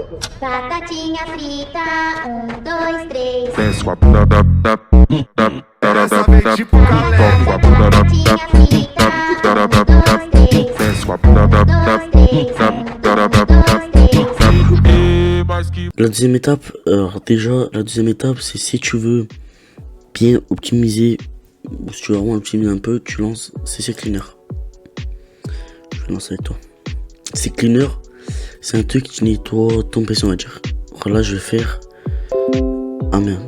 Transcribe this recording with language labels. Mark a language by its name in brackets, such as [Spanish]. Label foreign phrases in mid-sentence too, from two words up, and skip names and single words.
[Portuguese] Batatinha frita, 1, 2, 3. Desce com a bunda Essa vem tipo galera. com a bunda Batatinha frita, 1, 2, 3. desce com a bunda 1, 2, 3. 1, 2, 3. E mais que [French] La deuxième étape, alors déjà, la deuxième étape, c'est si tu veux bien optimiser, ou si tu veux vraiment optimiser un peu, tu lances CC Cleaner. Je vais lancer avec toi. CC Cleaner, c'est un truc qui nettoie ton PC, on va dire. Alors là, je vais faire. Ah merde.